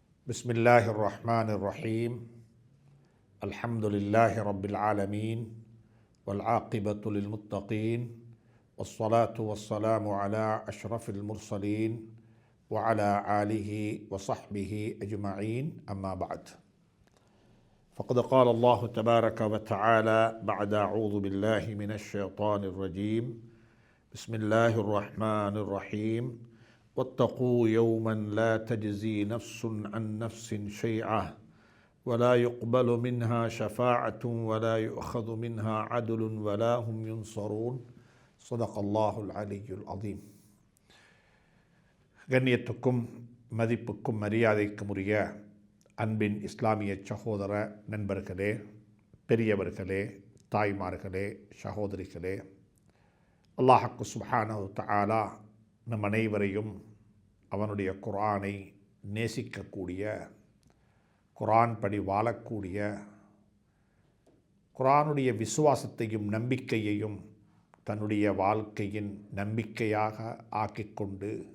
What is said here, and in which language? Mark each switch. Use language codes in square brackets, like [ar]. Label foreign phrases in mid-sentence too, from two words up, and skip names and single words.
[ar] بسم الله الرحمن الرحيم. الحمد لله رب العالمين. والعاقبة للمتقين. والصلاة والسلام على أشرف المرسلين وعلى آله وصحبه أجمعين. أما بعد. فقد قال الله تبارك وتعالى بعد أعوذ بالله من الشيطان الرجيم. بسم الله الرحمن الرحيم. واتقوا يوما لا تجزي نفس عن نفس شيئا ولا يقبل منها شفاعة ولا يؤخذ منها عدل ولا هم ينصرون. صدق الله العلي العظيم. [ta] கண்ணியத்துக்கும் மதிப்புக்கும் மரியாதைக்கும் உரிய அன்பின் இஸ்லாமிய சகோதர நண்பர்களே, பெரியவர்களே, தாய்மார்களே, சகோதரிகளே, அல்லாஹ் சுப்ஹானஹு தஆலா நம் அனைவரையும் அவனுடைய குர்ஆனை நேசிக்கக்கூடிய, குர்ஆன் படி வாழக்கூடிய, குர்ஆனுடைய விசுவாசத்தையும் நம்பிக்கையையும் தன்னுடைய வாழ்க்கையின் நம்பிக்கையாக ஆக்கிக்கொண்டு